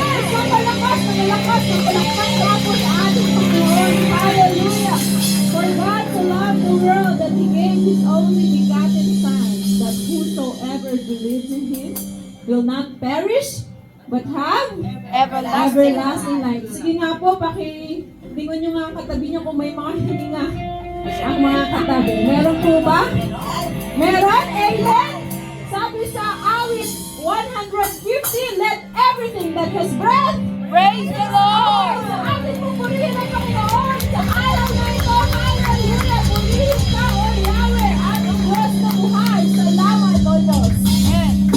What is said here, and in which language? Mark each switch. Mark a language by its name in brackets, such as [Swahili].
[Filipino] So malakas ako sa ating Panginoon. Hallelujah. [English] For God to love the world that He gave His only begotten Son, that whosoever believes in Him will not perish, but have everlasting life. [Filipino] Sige nga po, pakilingon nyo nga ang katabi nyo kung may mga hininga ang mga katabi. Meron po ba? Meron? Amen? Sabi sa awit 150, [English] let everything that has breath Praise the Lord! [Filipino] sa ating pupurihin ang Panginoon sa araw na ito. Hallelujah! Purihin ka, O Yahweh, at ang Diyos na buhay. Salamat, Lord Diyos. Amen.